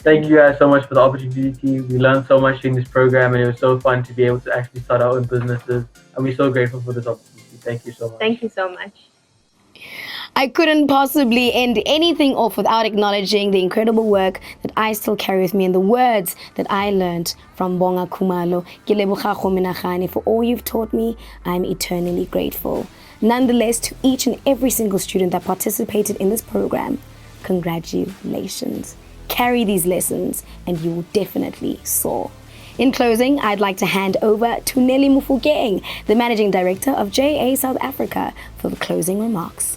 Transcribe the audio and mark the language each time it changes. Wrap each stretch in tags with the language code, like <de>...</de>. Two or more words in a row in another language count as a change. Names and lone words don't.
<en>Thank you guys so much for the opportunity. We learned so much during this program, and it was so fun to be able to actually start our own businesses. And we're so grateful for this opportunity. Thank you so much. Thank you so much. I couldn't possibly end anything off without acknowledging the incredible work that I still carry with me and the words that I learned from Bonga Khumalo.</en> <tn>Ke leboga go menagane</tn> <en>for all you've taught me. I'm eternally grateful. Nonetheless, to each and every single student that participated in this program, congratulations. Carry these lessons and you will definitely soar. In closing, I'd like to hand over to Nelly Mufokeng, the Managing Director of JA South Africa, for the closing remarks.</en>